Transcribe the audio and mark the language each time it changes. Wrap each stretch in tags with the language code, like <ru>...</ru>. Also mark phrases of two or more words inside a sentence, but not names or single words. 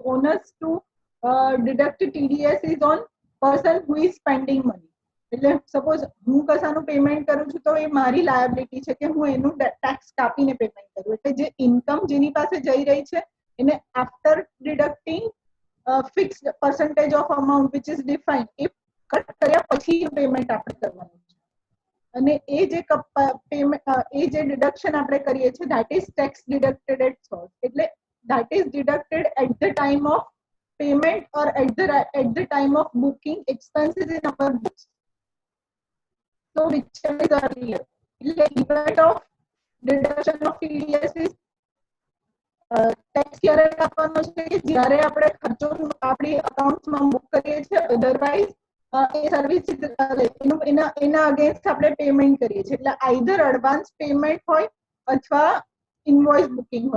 <en>onus to deduct TDS is on person who is spending money.</en> <gu>એટલે સપોઝ હું કશાનું પેમેન્ટ કરું છું તો એ મારી લાયબિલિટી છે કે હું એનું ટેક્સ કાપીને પેમેન્ટ કરું. એટલે જે ઇન્કમ જેની પાસે જઈ રહી છે એને</gu> <en>after deducting fixed percentage of amount which is defined,</en> <gu>એ કટ કર્યા પછી પેમેન્ટ આપણે કરવાનું છે. અને એ જે ડિડક્શન આપણે કરીએ છીએ</gu> <en>that is tax deducted at source.</en> <gu>એટલે</gu> <en>that is deducted at the time of payment or at the time of booking expenses in our books. So whichever is earlier.</en> <gu>એટલે</gu> <en>event of deduction of TDS is</en> <gu>ટેક્સ ક્યારે આપવાનો છે કે જ્યારે આપણે ખર્ચો આપણી અકાઉન્ટમાં બુક કરીએ છીએ. અધરવાઇઝ એ સર્વિસ એના અગેન્સ્ટ આપણે પેમેન્ટ કરીએ છીએ. એટલે</gu> <en>either advance payment</en> <gu>હોય અથવા</gu> <en>invoice booking</en> <gu>હોય.</gu>